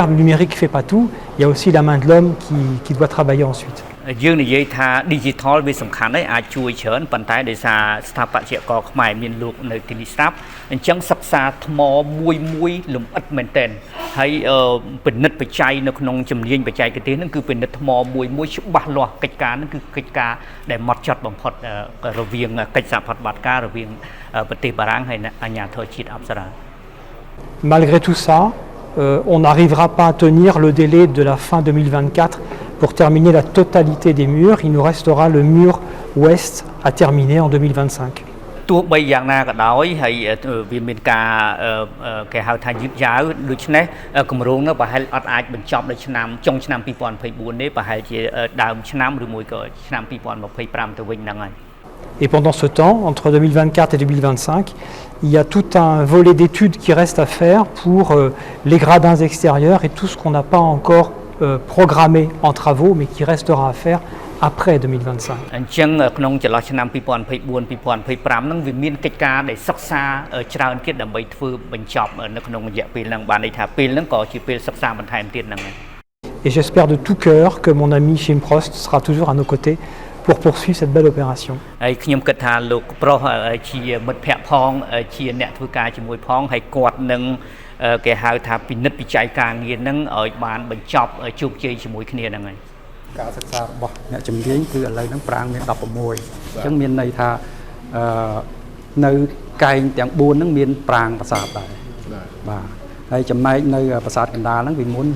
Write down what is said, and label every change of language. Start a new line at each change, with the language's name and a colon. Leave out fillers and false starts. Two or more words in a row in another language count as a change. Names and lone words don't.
French: Le numérique ne fait pas tout, il y a aussi la main de l'homme qui doit travailler ensuite.
Khmer: Digital វាសំខាន់ហើយអាចជួយច្រើនប៉ុន្តែដោយសារស្ថាបត្យករខ្មែរមានលោកនៅទីនេះស្រាប់អញ្ចឹងសិក្សាថ្មមួយលម្អិតមែនទែនហើយពិនិត្យបច្ច័យនៅក្នុងជំនាញបច្ចេកទេសហ្នឹងគឺពិនិត្យថ្មមួយច្បាស់លាស់កិច្ចការហ្នឹងគឺកិច្ចការដែលហ្មត់ចត់បំផុតរវាងកិច្ចសហប្រតិបត្តិការរវាងប្រទេសបារាំងហើយអាជ្ញាធរជាតិអប្សរា
French: Malgré tout ça, on n'arrivera pas à tenir le délai de la fin 2024 pour terminer la totalité des murs. Il nous restera le mur ouest à terminer en 2025.
Khmer: ទោះបីយ៉ាងណាក៏ដោយហើយវាមានការគេហៅថាយឺតយ៉ាវដូច្នេះគម្រោងនោះប្រហែលអត់អាចបញ្ចប់នៅចុងឆ្នាំ 2024 ទេប្រហែលជាដើមឆ្នាំឬមួយក៏ឆ្នាំ 2025 ទៅវិញហ្នឹងហើយ
French: Et pendant ce temps, entre 2024 et 2025, il y a tout un volet d'études qui reste à faire pour les gradins extérieurs et tout ce qu'on n'a pas encore programmé en travaux, mais qui restera à faire après 2025.
Khmer: អញ្ចឹងក្នុងចន្លោះឆ្នាំ 2024 2025 ហ្នឹងវាមានកិច្ចការដែលសិក្សាច្រើនទៀតដើម្បីធ្វើបញ្ចប់នៅក្នុងរយៈពេលហ្នឹងបានន័យថាពេលហ្នឹងក៏ជាពេលសិក្សាបន្ថែមទៀតហ្នឹង
French: Et j'espère de tout cœur que mon ami Shim Prost sera toujours à nos côtés pour poursuivre cette belle opération.
Khmer: ហើយខ្ញុំគិតថាលោកប្រុសជាមិត្តភ័ក្តិផងជាអ្នកធ្វើការជាមួយផងហើយគាត់នឹងគេហៅថាពិនិត្យវិច័យការងារហ្នឹងឲ្យបានបញ្ចប់ជោគជ័យជាមួយគ្នាហ្នឹងហើយ ការសិក្សារបស់អ្នកជំនាញគឺឥឡូវហ្នឹងប្រាង្គមាន 16 អញ្ចឹងមានន័យថានៅកែងទាំង 4 ហ្នឹងមានប្រាង្គប្រាសាទដែរបាទហើយចំណែកនៅប្រាសាទកណ្ដាលហ្នឹងពីមុន